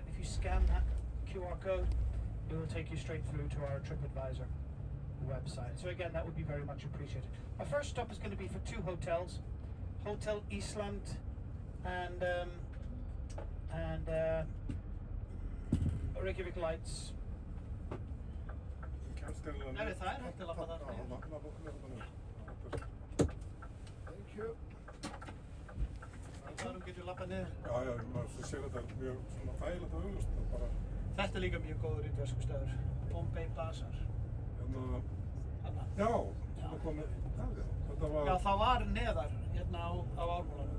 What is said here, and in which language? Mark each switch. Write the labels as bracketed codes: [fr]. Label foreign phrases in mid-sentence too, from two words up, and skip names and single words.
[en] If you scan that QR code, it will take you straight through to our TripAdvisor website. So again, that would be very much appreciated. My first stop is going to be for 2 hotels, Hotel Iceland and Reykjavik Lights. [is] Nei, það hægt að labba þar. [en] Thank you. [is] Þú getur labbað niður. Já, maður sér þetta mjög svona þægilegt og augljóst. Þetta er líka mjög góður indverskustöður. Bombay Bazaar. Já, þetta kom með það. Þetta var... Já, það var neðar hérna á Ármúlanum.